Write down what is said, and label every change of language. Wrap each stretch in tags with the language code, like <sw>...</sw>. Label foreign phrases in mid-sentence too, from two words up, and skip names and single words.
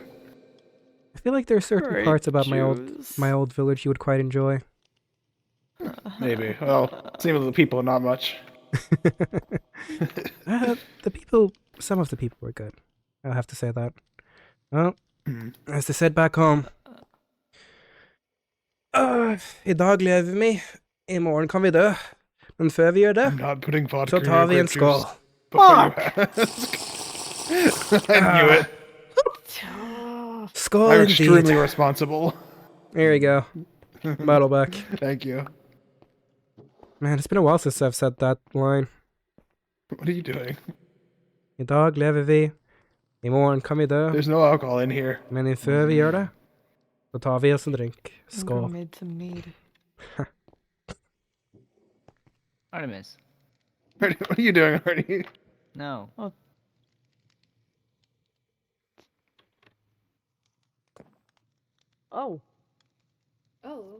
<en>I feel like there are certain Grape parts about my juice. old village you would quite enjoy. Maybe. Well, same with the people, not much. Some of the people were good. I'll have to say that. Well, Mm. as they said back home.</en> <no>I dag lever vi, i morgen kan vi dø. Men før vi gjør det,</no> <en>I'm not putting vodka</en> <no>så</no> <en>in</en> <no>tar</no> <en>your</en> <no>vi en</no> <en>grape juice</en> <no>skål.</no> <en>before you ask. I knew it.</en> <no>Skål</no> <en>I'm indeed. extremely responsible. Here you go. Bottle back. Thank you. Man, it's been a while since I've said that line. What are you doing?</en> <no>I dag lever vi, i morgen kan vi dø.</no> <en>There's no alcohol in here.</en> <no>Men før vi gjør det, så tar vi oss en drink.</no> <en>I'm gonna</en> <no>Skål.</no> <en>made some mead. Artemis. What are you doing, Artie? No. Oh. Oh,</en>